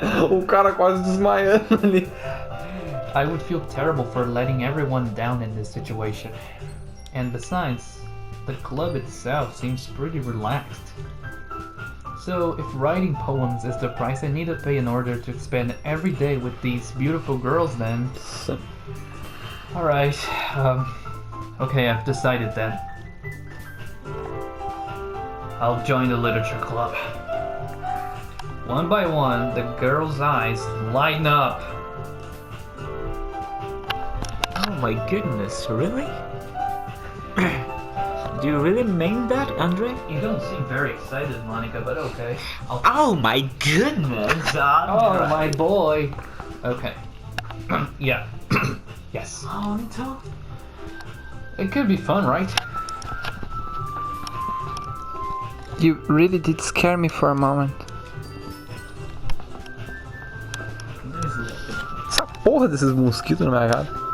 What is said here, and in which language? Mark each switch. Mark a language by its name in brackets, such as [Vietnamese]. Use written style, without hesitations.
[Portuguese] O cara quase desmaiando ali. [English] I would feel terrible for letting everyone down in this situation. And besides, the club itself seems pretty relaxed. So if writing poems is the price I need to pay in order to spend every day with these beautiful girls, then... Alright, okay, I've decided then. I'll join the literature club. One by one, the girls' eyes lighten up. Oh my goodness, really? Do you really mean that, Andre? You don't seem very excited, Monica, but okay. Oh my goodness, Oh, my boy. Okay. Yeah. Yes. It could be fun, right? You really did scare me for a moment. [Portuguese] Essa porra desses mosquitos na minha cara.